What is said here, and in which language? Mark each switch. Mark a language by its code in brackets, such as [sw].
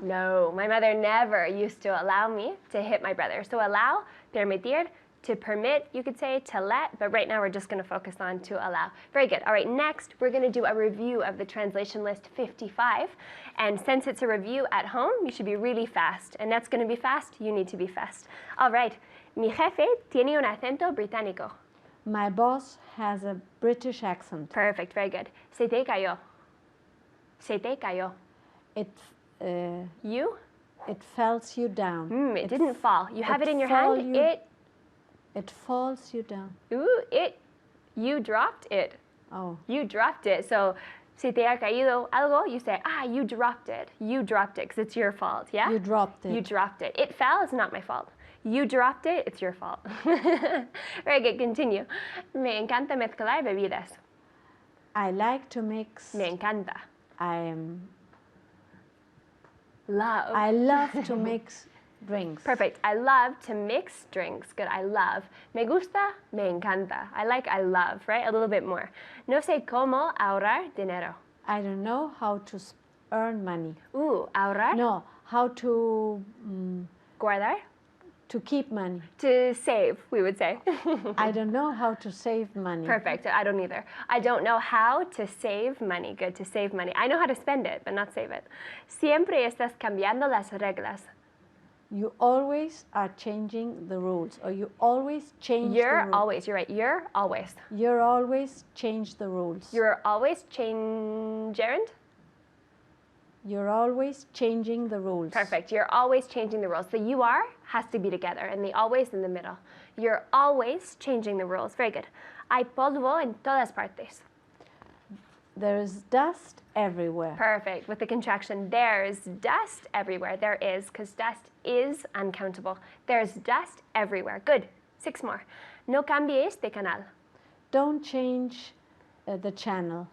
[en] No, my mother never used to allow me to hit my brother. So allow, permitir, to permit, you could say, to let, but right now we're just going to focus on to allow. Very good. All right, next we're going to do a review of the translation list 55. And since it's a review at home, you should be really fast. And that's going to be fast, you need to be fast. All right, [es] mi jefe tiene un acento británico. [en] My boss has a British accent. Perfect, very good. [es] Se te cayó. Se te cayó. [en] It, You? it falls you down. It didn't fall. You have it in your hand. It falls you down. You dropped it. Oh. You dropped it. So, [es] si te ha caído algo, [en] you say, you dropped it. You dropped it, because it's your fault, yeah? You dropped it. You dropped it. It fell, it's not my fault. You dropped it, it's your fault. Very good, continue. [es] Me encanta mezclar bebidas. [en] I like to mix. [es] Me encanta. [en] I love to mix drinks. Perfect. I love to mix drinks. Good. I love. [es] Me gusta, me encanta. [en] I love, right? A little bit more. [es] No sé cómo ahorrar dinero. [en] I don't know how to earn money. [es] Ahorrar? [en] No, how to [es] Guardar? [en] to keep money. To save, we would say. I don't know how to save money. Perfect. I don't either. I don't know how to save money. Good, to save money. I know how to spend it, but not save it. [es] Siempre estás cambiando las reglas. [en] You always are changing the rules, or you always change the rules. You're always, you're right. You're always. You're always change the rules. You're always gerund? You're always changing the rules. Perfect. You're always changing the rules. The you are has to be together and the always in the middle. You're always changing the rules. Very good. [es] Hay polvo en todas partes. [en] There is dust everywhere. Perfect. With the contraction, there's dust everywhere. There is, because dust is uncountable. There's dust everywhere. Good. 6 more. [es] No cambies de canal. [en] Don't change the channel.